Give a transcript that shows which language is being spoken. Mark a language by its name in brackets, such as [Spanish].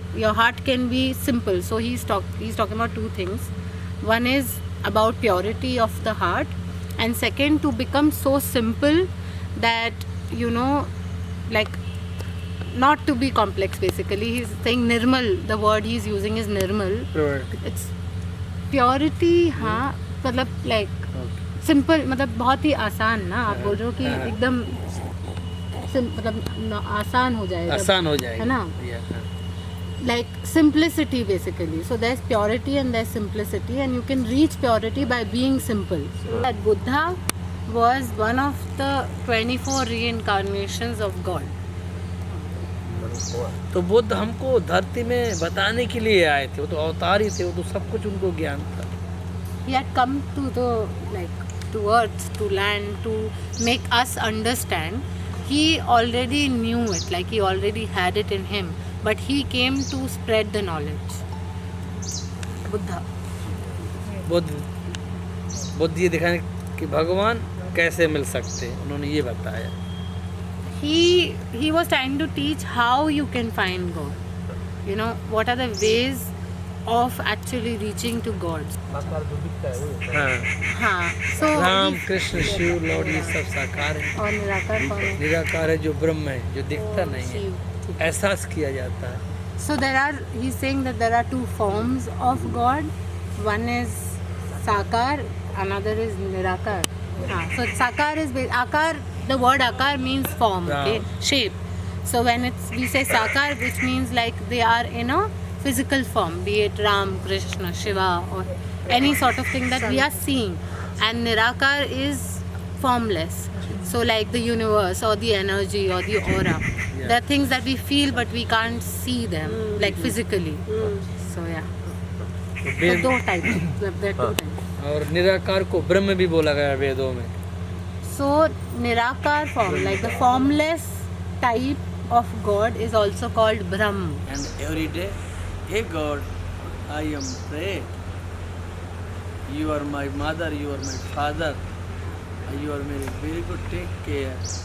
[English] Your heart can be simple. So he's talking about two things. One is about purity of the heart, and second, to become so simple that, you know, like, not to be complex. Basically, he's saying nirmal. The word he's using is nirmal. It's purity. [Hindi] हाँ, मतलब [English] like simple, [Hindi] मतलब बहुत ही आसान ना. आप बोल रहे हो कि एकदम मतलब आसान हो जाएगा. आसान हो जाएगा, है ना? [English] Yeah. Like simplicity basically. So there's purity and there's simplicity, and you can reach purity by being simple. So that Buddha was one of the 24 reincarnations of God. [Hindi] तो बुद्ध हमको धरती में बताने के लिए आए थे. वो तो अवतार ही थे, वो तो सब कुछ उनको ज्ञान था. [English] He had come to to earth, to land, to make us understand. He already knew it, like he already had it in him, but he came to spread the knowledge. Buddha. [Hindi] Buddha ये दिखाने कि भगवान कैसे मिल सकते हैं, उन्होंने ये बताया. [English] He was trying to teach how you can find God. You know, what are the ways of actually reaching to God. [Hindi] हाँ. हाँ. [English] So [Hindi] राम, कृष्ण, शिव, लॉर्ड, ये सब साकार है. और निराकार कौन है? निराकार है जो ब्रह्म है, जो दिखता नहीं है, शिव. एहसास किया जाता है. [English] So he's saying that there are two forms of God. One is Sakar, another is Nirakar. So Sakar is Akar. The word Akar means form, okay, shape. So when we say Sakar, which means like they are in a physical form, be it Ram, Krishna, Shiva, or any sort of thing that we are seeing. And Nirakar is formless. So like the universe or the energy or the aura. There are things that we feel but we can't see them like physically. So yeah. [Hindi] तो [English] So [Hindi] वेद दो [English] types. There are two types. [Hindi] और निराकार को ब्रह्म भी बोला गया है वेदों में. [English] So Nirakar form, like the formless type of God, is also called Brahm. And every day, hey God, I am praying. You are my mother, you are my father, you are very good, take care.